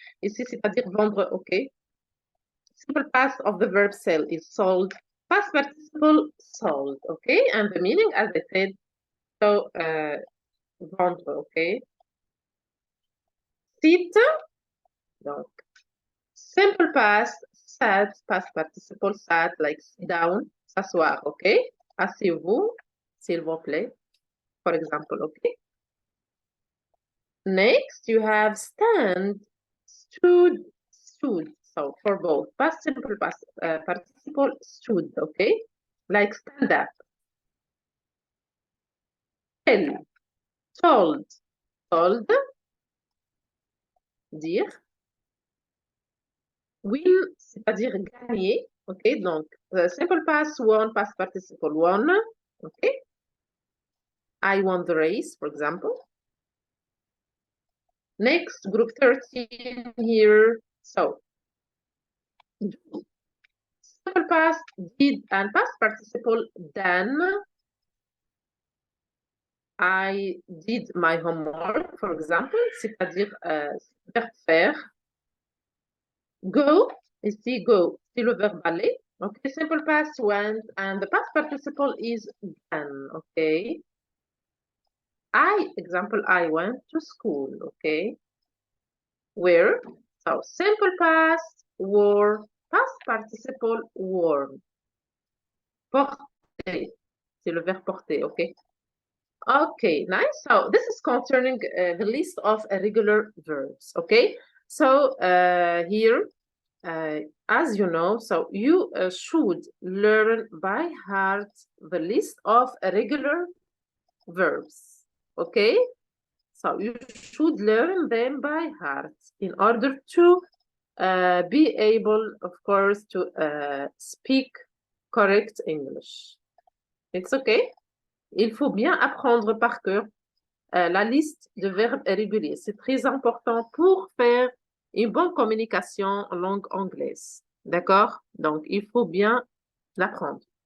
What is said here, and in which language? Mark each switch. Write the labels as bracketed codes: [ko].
[fr] Ici, c'est-à-dire vendre, OK? [en] Simple past of the verb sell is sold. Past participle, sold, okay? And the meaning, as I said, so, vendre, okay? Sit, donc, simple past, sat, past participle, sat, like sit down, s'asseoir, okay? [fr] Asseyez-vous, s'il vous plaît, [en] for example, okay? Next, you have stand, stood. So for both past simple past participle stood, okay? Like stand up. Tell, told, dire. [fr] Win, c'est-à-dire gagner, ok? [en] Donc, simple past won, past participle won, ok? I won the race, for example. Next, group 13 here. So, simple past did and past participle done. I did my homework, for example, [fr] c'est-à-dire faire. Go, ici go, c'est le verbe aller. [en] Okay, simple past went, and the past participle is done, okay? Example, I went to school, okay? Where? So, simple past, wore, past participle, worn. [fr] Porter, c'est le verbe porter, okay? [en] Okay, nice. So, this is concerning the list of irregular verbs, okay? So, here, as you know, so you should learn by heart the list of regular verbs, okay? So you should learn them by heart in order to be able, of course, to speak correct English. It's okay? [fr] Il faut bien apprendre par cœur la liste de verbes irréguliers. C'est très important pour faire une bonne communication en langue anglaise. D'accord? Donc, il faut bien l'apprendre.